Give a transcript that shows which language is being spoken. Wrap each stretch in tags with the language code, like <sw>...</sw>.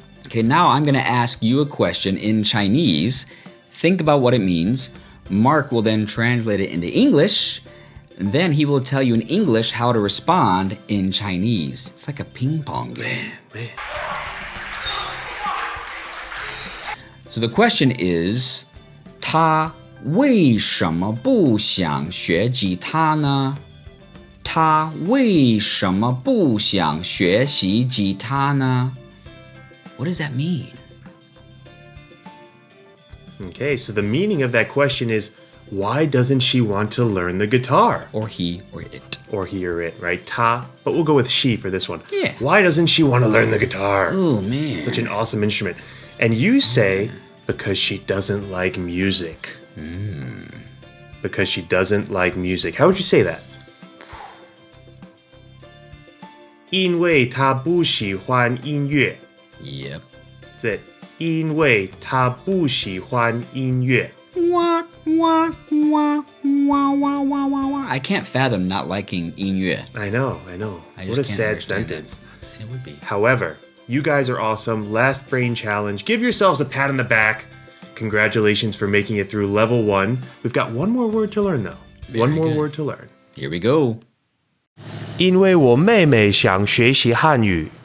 <en>Okay, now I'm going to ask you a question in Chinese. Think about what it means. Mark will then translate it into English. And then he will tell you in English how to respond in Chinese. It's like a ping pong game. Man. So the question is,</en> <zh>他为什么不想学吉他呢？他为什么不想学习吉他呢？</zh> <en>What does that mean? Okay, so the meaning of that question is, why doesn't she want to learn the guitar? Or he or it. Or he or it, right? Ta, but we'll go with she for this one. Yeah. Why doesn't she want to learn the guitar? Oh, man. Such an awesome instrument. And you say, because she doesn't like music. Because she doesn't like music. How would you say that?</en> <zh>因为她不喜欢音乐.</zh> <en>Yep. That's it.</en> <zh>因为她不喜欢音乐. Wah, wah, wah, wah, wah, wah, wah, wah.</zh> <en>I can't fathom not liking 音乐. I know. What a sad sentence. It would be. However, you guys are awesome. Last brain challenge. Give yourselves a pat on the back. Congratulations for making it through level 1. We've got one more word to learn, though. One more word to learn. Here we go.</en> <zh>因为我妹妹想学习汉语。</zh>